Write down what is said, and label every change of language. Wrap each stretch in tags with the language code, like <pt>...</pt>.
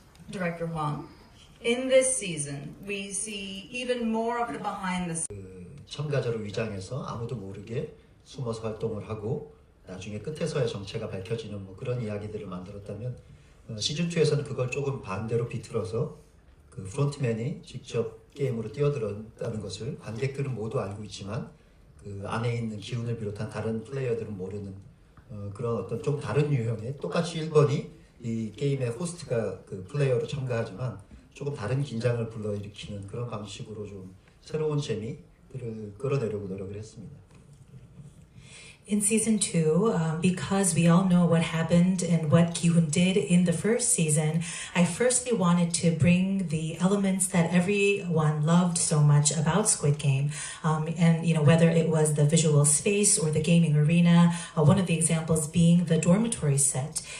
<en>Director Hwang, in this season, we see even more of the behind the scenes.</en> <ko>참가자로 위장해서 아무도 모르게 숨어서 활동을 하고 나중에 끝에서야 정체가 밝혀지는 뭐 그런 이야기들을 만들었다면 시즌2에서는 그걸 조금 반대로 비틀어서 그 프론트맨이 직접 게임으로 뛰어들었다는 것을 관객들은 모두 알고 있지만 그 안에 있는 기훈을 비롯한 다른 플레이어들은 모르는 그런 어떤 좀 다른 유형의 똑같이 1번이 이 게임의 호스트가 그 플레이어로 참가하지만 조금 다른 긴장을 불러일으키는 그런 방식으로 좀 새로운 재미들을 끌어내려고 노력을 했습니다.</ko> <en>In season 2, because we all know what happened and what Ki-hoon did in the first season, I firstly wanted to bring the elements that everyone loved so much about Squid Game. And, you know, whether it was the visual space or the gaming arena, one of the examples being the dormitory set.</en>